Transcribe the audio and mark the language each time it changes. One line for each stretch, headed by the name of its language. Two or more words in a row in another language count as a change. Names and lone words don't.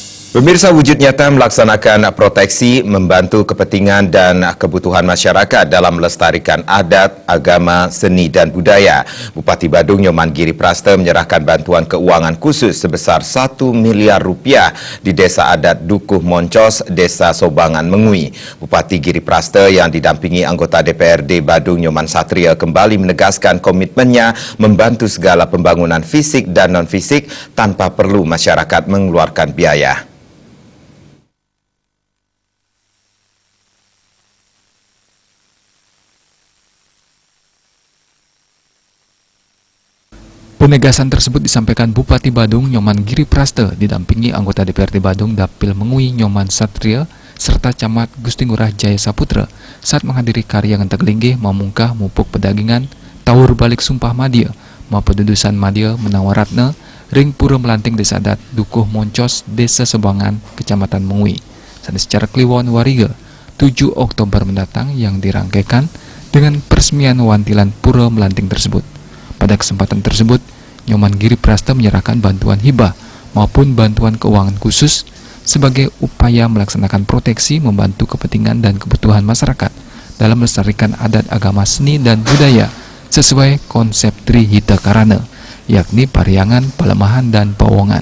Indonesian: Pemirsa, wujud nyata melaksanakan proteksi, membantu kepentingan dan kebutuhan masyarakat dalam melestarikan adat, agama, seni dan budaya. Bupati Badung Nyoman Giri Praste menyerahkan bantuan keuangan khusus sebesar 1 miliar rupiah di Desa Adat Dukuh Moncos, Desa Sobangan Mengui. Bupati Giri Praste yang didampingi anggota DPRD Badung Nyoman Satria kembali menegaskan komitmennya membantu segala pembangunan fisik dan non-fisik tanpa perlu masyarakat mengeluarkan biaya. Penegasan tersebut disampaikan Bupati Badung Nyoman Giri Praste didampingi anggota DPRD Badung Dapil Mengui Nyoman Satria serta Camat Gusti Ngurah Jaya Saputra saat menghadiri karya Ngentegelinggih Mamungkah Mupuk Pedagingan Taur Balik Sumpah Madia Mapedudusan Madia Menawaratna Ring Pura Melanting Desa Adat Dukuh Moncos Desa Sobangan Kecamatan Mengui secara Kliwon Wariga 7 Oktober mendatang yang dirangkaikan dengan peresmian wantilan Pura Melanting tersebut. Pada kesempatan tersebut, Nyoman Giri Praste menyerahkan bantuan hibah maupun bantuan keuangan khusus sebagai upaya melaksanakan proteksi membantu kepentingan dan kebutuhan masyarakat dalam melestarikan adat agama seni dan budaya sesuai konsep Trihita Karana, yakni Pariangan, Palemahan, dan Pawongan.